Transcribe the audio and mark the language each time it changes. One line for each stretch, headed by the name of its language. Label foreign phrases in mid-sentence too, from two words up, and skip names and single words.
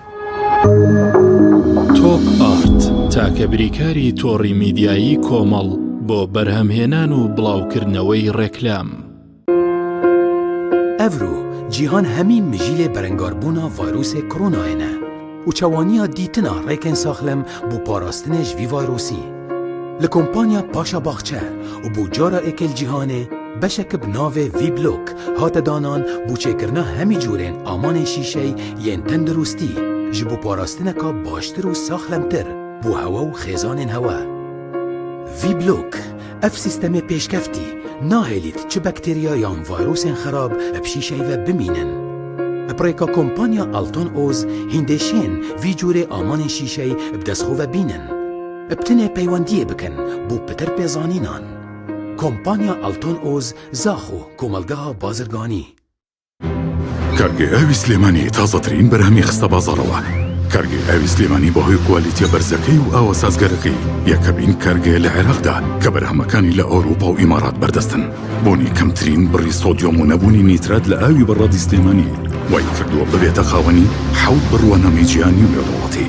Central Kurdish: تۆپ ئارت تاکە بریکاری تۆڕی میدیایی کۆمەڵ بۆ بەرهەمهێنان و بڵاوکردنەوەی ڕێکلام.
Kurdish: ئەڤرو جیهان هەمی مژیلێ بەرەنگاربوونا ڤایرۆسێ کۆرۆنایەنە و چەوانیە دیتنا ڕێکên ساخلەم بۆ پاراستنê ji vî vayrosî. Li kompanya Paşa Baxçe û bû cara êkêl cîhanê beşek bi navê Vblok hate danan bû çêkirina hemî cûrên amanên şîşey yên tendurustî ji bo parastineka baştir û saxlemtir bû hewa û xêzanên hewa. Vblok ev sîstemê pêşkeftî nahêlît çi bakteriya yan vayrosên xerab bi şîşey ve bimînin. Pirêka kompanya Alton Oz hîndêşên vî cûrê amanên şîşey bi destxwe ve bînin. Ebtinê peywendiyê bikin bû pitir pêzanînan. Kompanya Alton Oz zaxo komelgeha bazirganî.
Central Kurdish: کارگێ ئاوی سلێمانی تازەترین بەرهەمی خستە بازاڕەوە. کارگێ ئاوی سلێمانی بەهۆی کوالیتیە بەرزەکەی و ئاوە سازگەرەکەی یەکەبین کارگێ لە عێراقدا کە بەرهەمەکانی لە ئەوروپا و ئیمارات بەردەستن. بۆنی کەمترین بڕی سۆدیۆم و نەبوونی نیترات لە ئاوی بەڕادی سلێمانی وای کردووە ببێتە خاوەنی حەوت بڕوە نەمەیجیانی و لێدوڵەتی.